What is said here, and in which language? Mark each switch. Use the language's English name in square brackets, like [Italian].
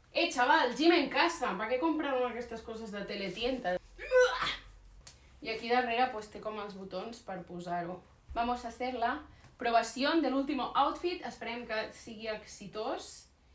[Spanish] Chaval, gym en casa, ¿para qué compraron [Catalan] aquestes [Spanish] coses de teletienda? [Catalan] I aquí darrere pues, té com els botons per posar-ho. [Spanish] Vamos a hacer la probación del último outfit, [Catalan] esperem que sigui exitós.